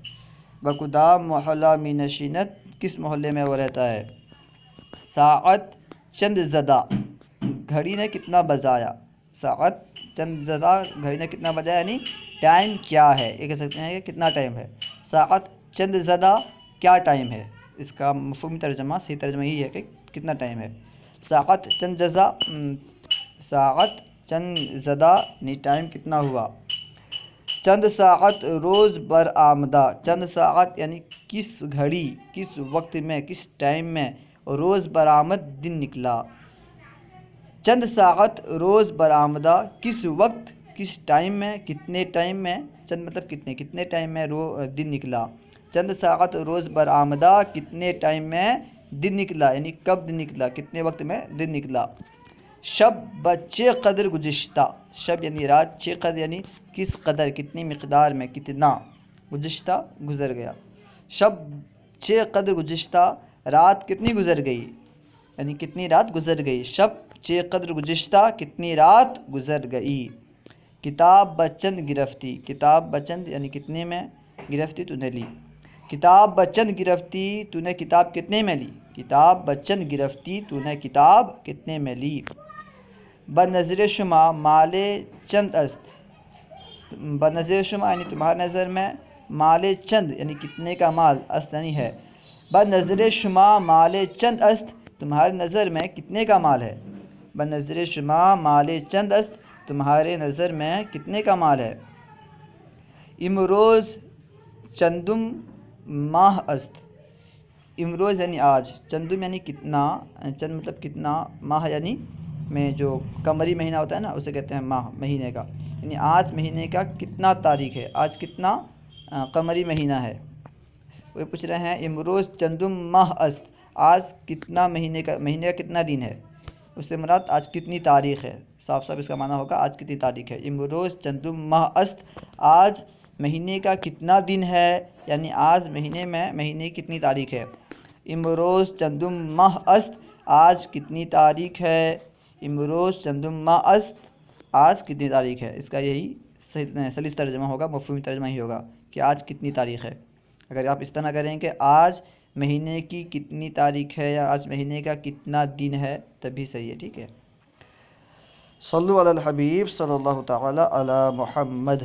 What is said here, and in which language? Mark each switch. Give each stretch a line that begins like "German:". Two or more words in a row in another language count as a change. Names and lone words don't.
Persian: بکدام محلہ می نشیند،
Urdu: کس محلے میں وہ رہتا ہے۔
Persian: ساعت چند زدہ،
Urdu: گھڑی نے کتنا بجایا۔
Persian: ساعت چند زدہ،
Urdu: گھڑی نے کتنا بجایا یعنی ٹائم کیا ہے، یہ کہہ سکتے ہیں کہ کتنا ٹائم ہے۔
Persian: ساعت چند زدہ
Urdu: کیا ٹائم ہے، اس کا مفہومی ترجمہ، صحیح ترجمہ یہی ہے کہ کتنا ٹائم ہے۔
Persian: ساعت چند جزا، ساعت چند زدہ
Urdu: یعنی ٹائم کتنا ہوا۔
Persian: چند ساعت روز برآمدہ،
Urdu: چند ساعت یعنی کس گھڑی، کس وقت میں، کس ٹائم میں،
Persian: روز برآمد
Urdu: دن نکلا۔
Persian: چند ساعت روز برآمدہ،
Urdu: کس وقت، کس ٹائم میں، کتنے ٹائم میں، چند مطلب کتنے، کتنے ٹائم میں دن نکلا۔
Persian: چند ساعت روز برآمدہ،
Urdu: کتنے ٹائم میں دن نکلا، یعنی کب دن نکلا، کتنے وقت میں دن نکلا۔
Persian: شب بچے قدر گزشتہ،
Urdu: شب یعنی رات،
Persian: چھ قدر
Urdu: یعنی کس قدر، کتنی مقدار میں، کتنا، گزشتہ گزر گیا۔
Persian: شب چھ قدر گزشتہ،
Urdu: رات کتنی گزر گئی، یعنی کتنی رات گزر گئی۔
Persian: شب چھ قدر گزشتہ،
Urdu: کتنی رات گزر گئی۔
Persian: کتاب بچند گرفتی، کتاب بچند
Urdu: یعنی کتنے میں، گرفتی تو نے لی۔
Persian: کتاب بچند گرفتی،
Urdu: تو نے کتاب کتنے میں لی۔
Persian: کتاب بچند گرفتی،
Urdu: تو نے کتاب کتنے میں لی۔
Persian: بنظر شما مال چند است، بنظر شما
Urdu: یعنی تمہاری نظر میں،
Persian: مال چند
Urdu: یعنی کتنے کا مال، است یعنی ہے۔
Persian: بنظر شما مال چند است،
Urdu: تمہاری نظر میں کتنے کا مال ہے۔
Persian: بنظر شما مال چند است،
Urdu: تمہارے نظر میں کتنے کا مال ہے۔
Persian: امروز چندم ماہ است،
Urdu: امروز یعنی آج، چندم یعنی کتنا، چند مطلب کتنا، ماہ یعنی میں جو قمری مہینہ ہوتا ہے نا اسے کہتے ہیں ماہ، مہینے کا، یعنی آج مہینے کا کتنا تاریخ ہے، آج کتنا قمری مہینہ ہے۔ وہ پوچھ رہے ہیں
Persian: امروز چندم ماہ است،
Urdu: آج کتنا مہینے کا کتنا دن ہے، اس سے مراد آج کتنی تاریخ ہے، صاف صاف اس کا معنی ہوگا آج کتنی تاریخ ہے۔
Persian: امروز چندم ماہ است،
Urdu: آج مہینے کا کتنا دن ہے، یعنی آج مہینے میں، مہینے کی کتنی تاریخ ہے۔
Persian: امروز چندم ماہ است،
Urdu: آج کتنی تاریخ ہے۔
Persian: امروز چندم ماہ است،
Urdu: آج کتنی تاریخ ہے، اس کا یہی سلیس ترجمہ ہوگا، مفہومی ترجمہ ہی ہوگا کہ آج کتنی تاریخ ہے۔ اگر آپ اس طرح کریں کہ آج مہینے کی کتنی تاریخ ہے یا آج مہینے کا کتنا دن ہے، تبھی صحیح ہے، ٹھیک ہے۔
Arabic: صلو علی الحبیب صلی اللہ تعالی علی محمد۔